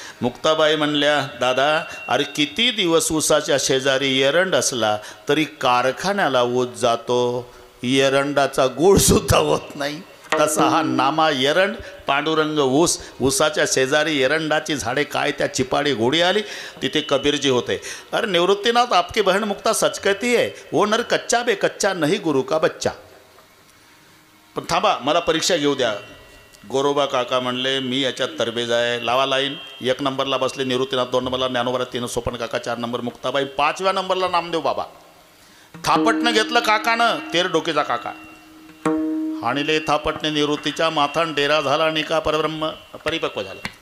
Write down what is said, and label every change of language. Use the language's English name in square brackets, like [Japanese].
[Marathi] मुक्ताबाई म्हणल्या, दादा अरे किती दिवस उसाच्या शेजारी एरंड असला तरी कारखान्याला ऊस जातो, एरंडाचा गुळ सुद्धा होत नाही. तसा हा नामा एरंड, पांडुरंग ऊस, उसाच्या शेजारी एरंडाची झाडे, काय त्या चिपाडी घोडी आली. तिथे कबीरजी होते. [Hindi] अरे निवृत्तीनाथ आपकी बहन मुक्ता सच कहती है, वो नर कच्चा बे कच्चा नहीं गुरु का बच्चा. [Marathi] पण थांबा मला परीक्षा घेऊ द्या. गोरोबा काका म्हणले, मी याच्यात तरबेज आहे, लावा लाईन. 1 नंबरला बसले निवृत्तीनाथ, 2 नंबरला ज्ञानोबा, 3 सोपन काका, 4 नंबर मुक्ताबाई, 5व्या नंबरला नामदेव बाबा. थापटनं घेतलं काकानं, 13 डोकेचा काका. हाणिले थापटने निवृत्तीच्या माथान डेरा झाला, आणि का परब्रह्म परिपक्व झालं.